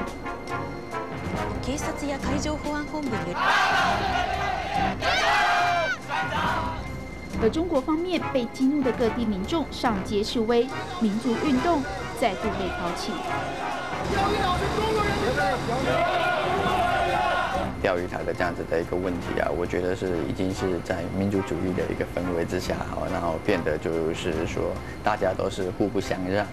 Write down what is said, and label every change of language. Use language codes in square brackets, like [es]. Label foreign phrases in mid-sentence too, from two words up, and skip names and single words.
[ja] 警察や海上保安本部により。 [zh] 而中国方面被激怒的各地民众上街示威，民族运动再度被挑起。钓鱼台的这样子的一个问题啊，我觉得是已经是在民族主义的一个氛围之下，然后变得就是说大家都是互不相让。